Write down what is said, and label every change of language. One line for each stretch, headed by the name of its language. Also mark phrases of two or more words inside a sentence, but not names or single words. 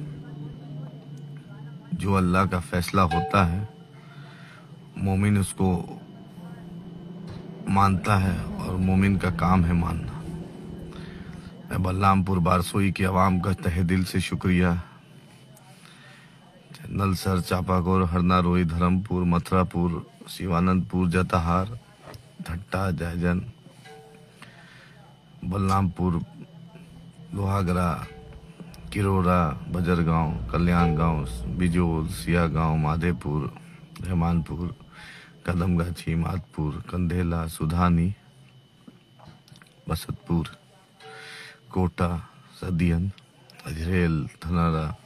Hindi: जो अल्लाह का फैसला होता है, मोमिन उसको मानता है और मोमिन का काम है मानना। मैं बलरामपुर बारसोई के अवाम का तहे दिल से शुक्रिया। नलसर, चापाकोर, हरना, रोही, धर्मपुर, मथुरापुर, शिवानंदपुर, जताहार, धट्टा, जयजन, बलरामपुर, लोहागरा, किरोरा, बजरगांव, कल्याण गांव, बिजोल, सिया गांव, माधेपुर, रहमानपुर, कदमगाछी, माधपुर, कंधेला, सुधानी, बसतपुर, कोटा, सदियन, अजरेल, धनारा,